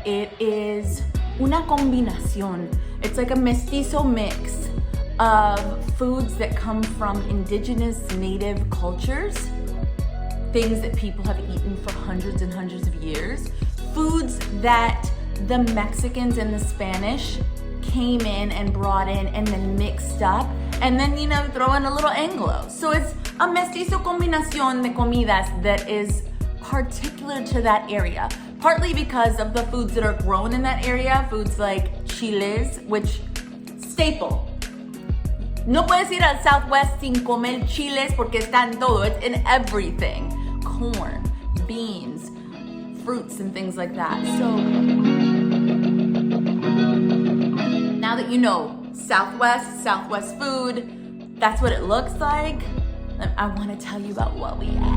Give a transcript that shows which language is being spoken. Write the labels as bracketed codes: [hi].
[en] It is [es] una combinación. [en] It's like a mestizo mix of foods that come from indigenous native cultures, things that people have eaten for hundreds and hundreds of years, foods that the Mexicans and the Spanish came in and brought in and then mixed up, and then, you know, throw in a little Anglo. So it's a mestizo [es] combinación de comidas [en] that is particular to that area, partly because of the foods that are grown in that area, foods like chiles, which staple. [es] No puedes ir al Southwest sin comer chiles porque está en todo. [en] It's in everything. Corn, beans, fruits, and things like that. So now that you know Southwest food, that's what it looks like, I want to tell you about what we ate.